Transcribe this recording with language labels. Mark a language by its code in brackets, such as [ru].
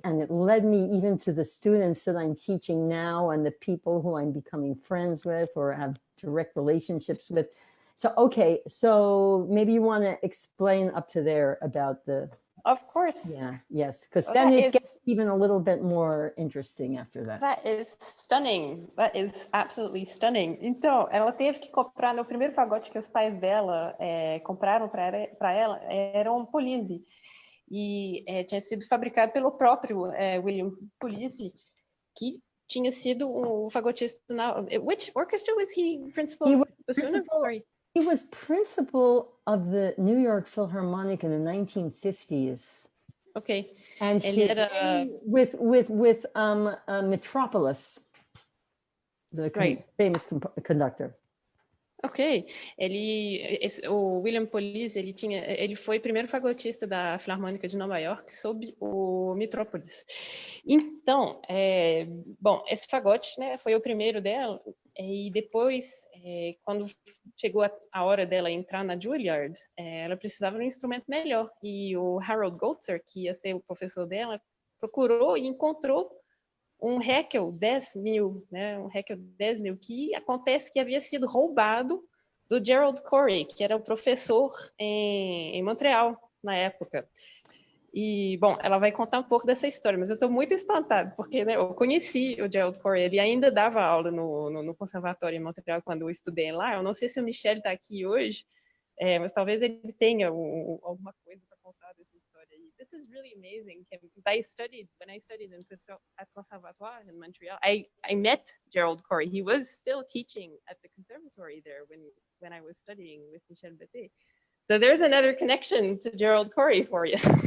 [en] And it led me even to the students that I'm teaching now and the people who I'm becoming friends with or have direct relationships with. So, okay, so maybe you want to explain up to there about the... Of course. Yeah, yes, because then it gets even a little bit more interesting after that. That is stunning. That is absolutely stunning. [pt] Então, ela teve que comprar, no primeiro fagote que os pais dela compraram para ela, era um Polisi. E tinha sido fabricado pelo próprio William Polisi, que tinha sido o fagotista na... [en] Which orchestra was he principal? He was principal of the New York Philharmonic in the 1950s. Okay. And he [pt] era... [en] with Metropolis, the famous conductor. [pt] Ok, o William Polisi, ele foi primeiro fagotista da Filarmônica de Nova York sob o Metropolis. Então, bom, esse fagote, né, foi o primeiro dela, e depois, quando chegou a hora dela entrar na Juilliard, ela precisava de um instrumento melhor, e o Harold Goltzer, que ia ser o professor dela, procurou e encontrou um Heckel 10.000, né? Um Heckel 10.000, que acontece que havia sido roubado do Gerald Corey, que era o professor em Montreal na época. E, bom, ela vai contar um pouco dessa história, mas eu estou muito espantada, porque, né, eu conheci o Gerald Corey, ele ainda dava aula no conservatório em Montreal quando eu estudei lá. Eu não sei se o Michel está aqui hoje, mas talvez ele tenha alguma coisa para contar dessa história. [en] This is really amazing, Kim, because when I studied at Conservatoire in Montreal, I met Gerald Corey. He was still teaching at the conservatory there when I was studying with Michel Bété. So there's another connection to Gerald Corey for you.